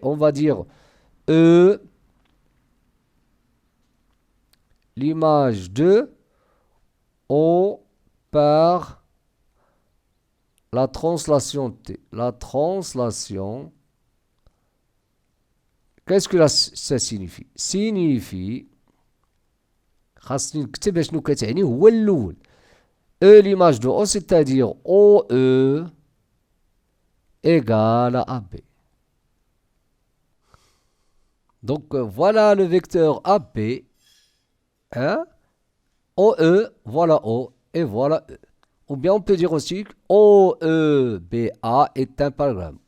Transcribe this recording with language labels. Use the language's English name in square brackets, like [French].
[French] On va dire E, l'image de O par la translation T. La translation, qu'est-ce que ça signifie? [Arabic] Signifie, خاصني نكتب شنو كتعني هو الأول. [French] E l'image de O, c'est-à-dire OE égale à AB. Donc voilà le vecteur AB. Hein? OE, voilà O, et voilà E. Ou bien on peut dire aussi que OEBA est un parallélogramme.